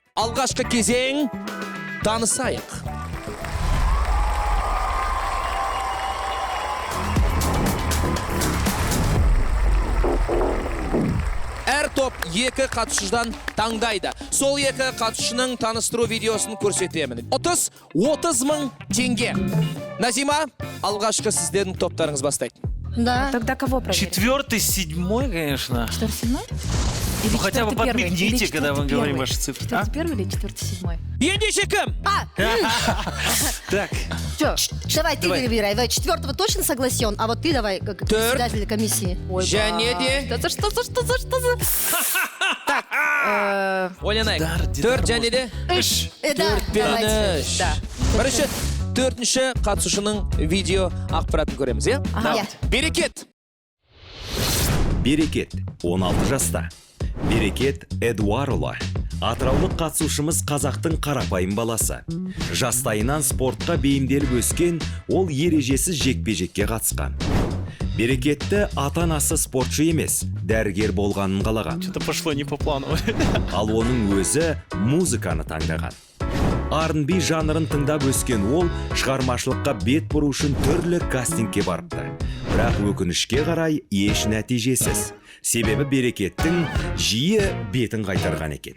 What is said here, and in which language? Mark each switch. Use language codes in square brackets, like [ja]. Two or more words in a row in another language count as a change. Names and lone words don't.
[kk] Алғашқы кезең танысайық. Әр топ екі қатысушыдан таңдайды. Сол екі қатысушының таныстыру видеосын көрсетемін. 30 мың теңге. Назима, алғашқы сіздердің топтарыңыз бастайды. [ru] Да. Тогда кого проверить? 4-й, 7-й, конечно. 4-7? Ну, хотя бы подмигните, когда мы говорим ваши цифры. 4-1 или 4-7? [kk] Ендеше кім? [ru] Так. Чё? Давай, ты выбирай. Давай, 4-го точно согласен, а вот ты давай, как председатель комиссии. [kk] Және де... [ru] Да за что за? Так, [kk] Ойланайық. 4 және де... [ru] Да, давайте. Да. [kk] Бірінші, 4-ші қатысушының видео ақпаратын көреміз, е? Ага. Берекет. Берекет, 16 жаста. Берекет Эдуарұлы. Атыраулық қатысушымыз қазақтың қарапайым баласы. Жастайынан спортқа бейімделіп өскен, ол ережесіз жекпе-жекке қатысқан. Берекетті ата-анасы спортшы емес, дәрігер болғанын қалаған. [ru] Что-то пошло не по плану. [kk] Ал оның өзі музыканы таңдаған. R&B жанрын тыңдап өскен ол шығармашылыққа бет бұру үшін түрлі кастингке барыпты. Бірақ өкінішке қарай еш нәтижесіз. Себебі Берекеттің жиі бетін қайтарған екен.